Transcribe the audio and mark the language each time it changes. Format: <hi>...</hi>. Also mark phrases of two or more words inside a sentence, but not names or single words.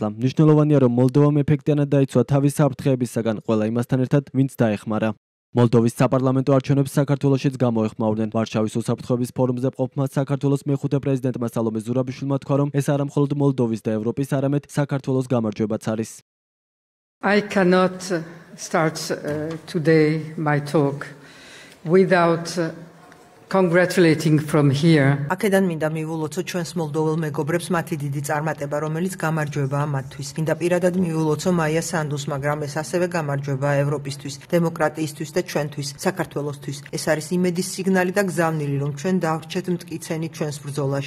<ka>მნიშვნელოვანია, რომ მოლდოვამ ეფექტიანად დაიცვა თავის საფრთხეებისაგან ყველა იმასთან ერთად, ვინც დაეხმარა. მოლდოვის საპარლამენტო არჩევნებს საქართველოშიც გამოეხმაურდნენ. ვარშავის უსაფრთხოების ფორუმზე ყოფმა საქართველოს მეხუთე პრეზიდენტმა სალომე ზურაბიშვილმა თქვა, რომ ეს არა მხოლოდ მოლდოვის და ევროპის, არამედ საქართველოს გამარჯვებაც არის.</ka> <en>I cannot start today my talk without congratulating from here.</en> <ka>Აქედან მინდა მივულოცო ჩვენს მოლდოველს მეგობრებს მათი დიდი წარმატება, რომელიც გამარჯვებაა მათთვის. მინდა პირადად მივულოცო მაია სანდუს, მაგრამ ეს ასევე გამარჯვება ევროპისთვის, დემოკრატიისთვის და ჩვენთვის, საქართველოსთვის. ეს არის იმედის სიგნალი და გზავნილი, რომ ჩვენ დავრჩეთ მტკიცენი ჩვენს ბრძოლაში.</ka>